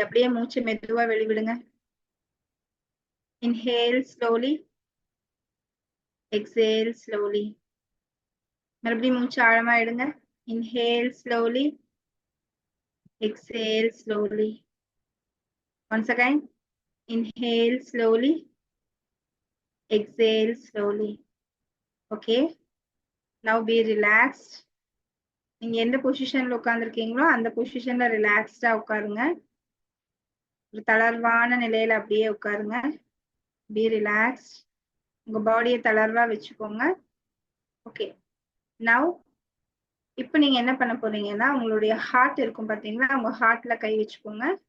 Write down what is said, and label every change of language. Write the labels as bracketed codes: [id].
[ta] அப்படியே மூச்சை மெதுவா வெளிவிடுங்க. [en] Inhale slowly, exhale slowly. [ta] மறுபடியும் மூச்சு ஆழமா எடுங்க. [en] Inhale slowly, exhale slowly. Once again, inhale slowly, exhale slowly. Okay, now be relaxed. [ta] நீங்க எந்த பொசிஷன்ல உட்கார்ந்துருக்கீங்களோ அந்த பொசிஷன்ல ரிலாக்ஸ்டா உட்காருங்க. ஒரு தளர்வான நிலையில அப்படியே உட்காருங்க. [en] Be relax. [ta] உங்க பாடியை தளர்வா வச்சுக்கோங்க. ஓகே, நவ் இப்போ நீங்க என்ன பண்ண போறீங்கன்னா, உங்களுடைய ஹார்ட் இருக்கும் பாத்தீங்களா, உங்க ஹார்ட்ல கை வச்சுக்கோங்க.